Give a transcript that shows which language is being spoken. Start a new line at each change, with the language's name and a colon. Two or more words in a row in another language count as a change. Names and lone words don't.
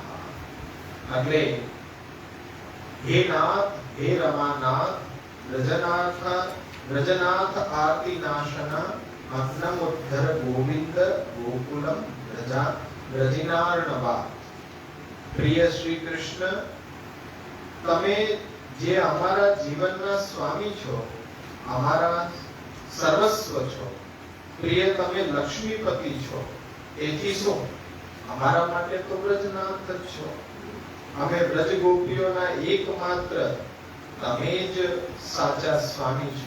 Sanskrit: अग्रे हे नाथ हे रमानाथ व्रजनाथ आर्तिनाशन मग्नम् उद्धर गोविंद गोकुलम ब्रजिनार्णवा. प्रिय श्री कृष्ण,
Gujarati: તમે જે અમારા જીવનના સ્વામી છો, અમારા સર્વસ્વ છો, પ્રિય તમે લક્ષ્મીપતિ છો, એથી શું અમારા માટે તો બ્રજનાથ જ છો. અમે બ્રજ ગોપીઓના એકમાત્ર તમે જ સાચા સ્વામી છો.